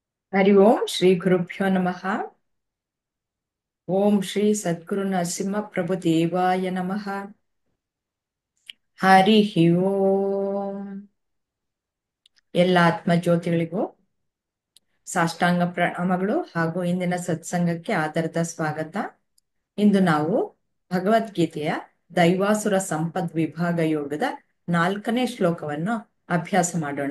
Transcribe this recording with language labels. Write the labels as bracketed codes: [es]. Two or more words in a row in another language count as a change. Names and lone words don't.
[sa] ಹರಿ ಓಂ ಶ್ರೀ ಗುರುಭ್ಯೋ ನಮಃ. ಓಂ ಶ್ರೀ ಸದ್ಗುರು ನರಸಿಂಹ ಪ್ರಭು ದೇವಾಯ ನಮಃ. ಹರಿ ಓಂ. [kn] ಎಲ್ಲ ಆತ್ಮಜ್ಯೋತಿಗಳಿಗೂ ಸಾಷ್ಟಾಂಗ ಪ್ರಣಾಮಗಳು ಹಾಗೂ ಇಂದಿನ ಸತ್ಸಂಗಕ್ಕೆ ಆಧಾರದ ಸ್ವಾಗತ. ಇಂದು ನಾವು ಭಗವದ್ಗೀತೆಯ ದೈವಾಸುರ ಸಂಪದ್ ವಿಭಾಗ ಯೋಗದ 4ನೇ ಶ್ಲೋಕವನ್ನು ಅಭ್ಯಾಸ ಮಾಡೋಣ.